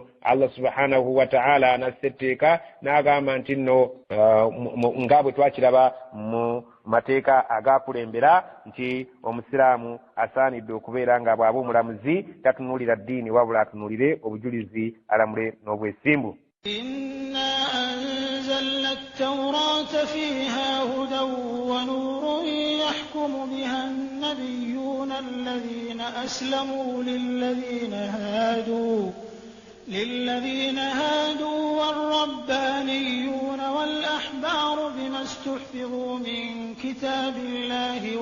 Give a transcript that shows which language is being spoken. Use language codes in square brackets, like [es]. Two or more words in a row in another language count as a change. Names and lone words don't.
[ar] الله سبحانه وتعالى [lg] anassa etteeka n'agamba nti nno nga bwe twakiraba mu mateeka agaakulembera nti omusiraamu asaanidde okubeera nga bw'aba omulamuzi tatunuulira ddiini wabula atunuulire obujulizi alamule n'obwesimbu. [ar] إنا أنزلنا التوراة فيها هدى ونور يحكم بها النبيون الذين أسلموا للذين هادوا والربانيون والأحبار بما استحفظوا من كتاب الله